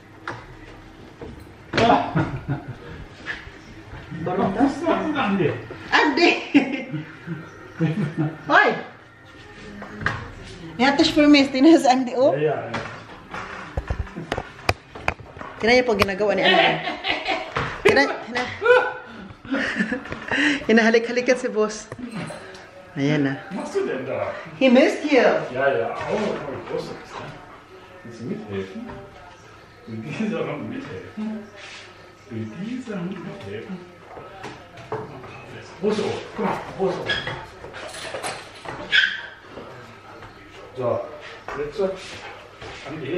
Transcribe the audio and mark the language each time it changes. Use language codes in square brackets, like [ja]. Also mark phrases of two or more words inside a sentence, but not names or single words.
[de] Warum das? Was ist an dir? [tl] Ah, Andy! Hoy! [en] Yatis for me. [tl] Tingnan si Andy, oh. [de] Ja, ja. [tl] Tingnan niyo po ginagawa ni Andy. Hinahalik-halikan si boss. Ayan na. [de] Was machst du denn da? [en] He missed you. [de] Ja, ja. Oh, groß. Willst du mithelfen? Mit dieser Hand mithelfen? Mit dieser Hand mithelfen? Große Ohr. Guck mal, große Ohr. So, jetzt Andy.